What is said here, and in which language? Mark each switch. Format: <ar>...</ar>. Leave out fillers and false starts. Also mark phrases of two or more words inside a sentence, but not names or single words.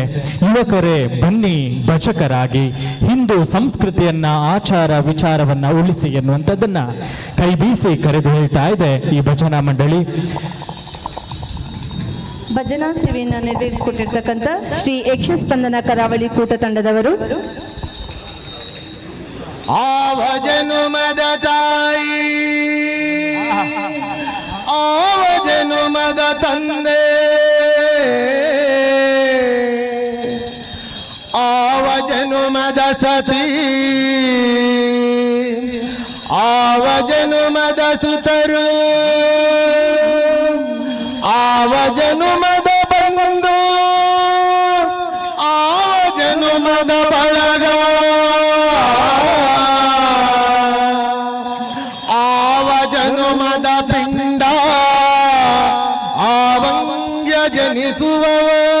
<kn>ಯುವಕರೇ ಬನ್ನಿ ಭಜಕರಾಗಿ ಹಿಂದೂ ಸಂಸ್ಕೃತಿಯನ್ನ ಆಚಾರ ವಿಚಾರವನ್ನ ಉಳಿಸಿ ಎನ್ನುವಂಥದ್ದನ್ನ ಕೈ ಬೀಸಿ ಕರೆದು ಹೇಳ್ತಾ ಇದೆ ಈ ಭಜನಾ ಮಂಡಳಿ. ಭಜನಾ ಸೇವೆಯನ್ನು ನೆರವೇರಿಸಿಕೊಟ್ಟಿರ್ತಕ್ಕಂಥ ಶ್ರೀ ಯಕ್ಷ ಸ್ಪಂದನ ಕರಾವಳಿ ಕೂಟ ತಂಡದವರು ಆ ಭಜನು ಮದ ತಾಯಿ ಆವ ಜನುಮದ ತಂದೆ ಆವ ಜನುಮದ ಸತಿ ಆವ ಜನುಮದ ಸುತರು ಆವ ಜನುಮದ ಬಂದು ಆವ ಜನುಮದ ಬಳಗ ಆವ ಜನುಮದ ಪಿಂಡ ಆವಂಗ್ಯ ಜನಿಸುವವ</kn>